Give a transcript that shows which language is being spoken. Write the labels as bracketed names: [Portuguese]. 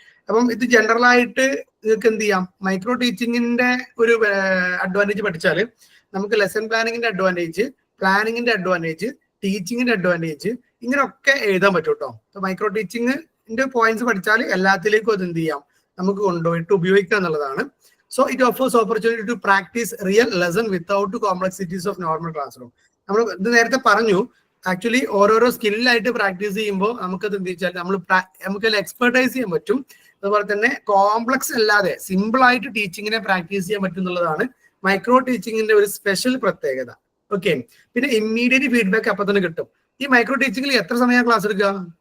[Malayalam] അപ്പം ഇത് ജനറൽ ആയിട്ട് നിങ്ങൾക്ക് എന്ത് ചെയ്യാം, മൈക്രോ ടീച്ചിങ്ങിന്റെ ഒരു അഡ്വാൻറ്റേജ് പഠിച്ചാൽ നമുക്ക് ലെസൺ പ്ലാനിങ്ങിന്റെ അഡ്വാൻറ്റേജ്, പ്ലാനിങ്ങിന്റെ അഡ്വാൻറ്റേജ്, ടീച്ചിങ്ങിന്റെ അഡ്വാൻറ്റേജ് ഇങ്ങനെയൊക്കെ എഴുതാൻ പറ്റും കേട്ടോ. മൈക്രോ ടീച്ചിങ്ങിന്റെ പോയിന്റ്സ് പഠിച്ചാൽ എല്ലാത്തിലേക്കും അത് എന്ത് ചെയ്യാം, നമുക്ക് കൊണ്ടുപോയിട്ട് ഉപയോഗിക്കുക എന്നുള്ളതാണ്. [English] So it offers opportunity to practice real lesson without complexities of normal classroom. [Malayalam] നമ്മൾ ഇത് നേരത്തെ പറഞ്ഞു, ആക്ച്വലി ഓരോരോ സ്കില്ലായിട്ട് പ്രാക്ടീസ് ചെയ്യുമ്പോൾ നമുക്കത് എന്ത് വെച്ചാൽ നമുക്ക് എക്സ്പെർട്ടൈസ് ചെയ്യാൻ പറ്റും. അതുപോലെ തന്നെ കോംപ്ലക്സ് അല്ലാതെ സിമ്പിൾ ആയിട്ട് ടീച്ചിങ്ങിനെ പ്രാക്ടീസ് ചെയ്യാൻ പറ്റും എന്നുള്ളതാണ് മൈക്രോ ടീച്ചിങ്ങിന്റെ ഒരു സ്പെഷ്യൽ പ്രത്യേകത. ഓക്കെ, പിന്നെ ഇമ്മീഡിയറ്റ് ഫീഡ്ബാക്ക് അപ്പൊ തന്നെ കിട്ടും. ഈ മൈക്രോ ടീച്ചിങ്ങിൽ എത്ര സമയം ക്ലാസ് എടുക്കുക?